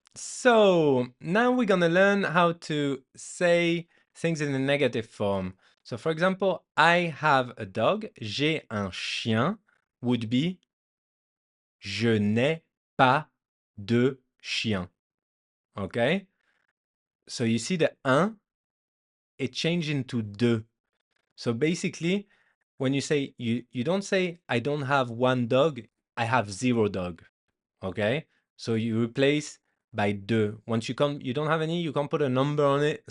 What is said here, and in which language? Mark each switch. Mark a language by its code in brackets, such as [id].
[en] So now we're gonna learn how to say things in a negative form. So for example, I have a dog. [fr] J'ai un chien [en] would be [fr] je n'ai pas de chien. [en] Okay? So you see the un, it changed into de. So basically, when you say you don't say I don't have one dog, I have zero dog. Okay? So you replace by deux. Once you don't have any, you can't put a number on it.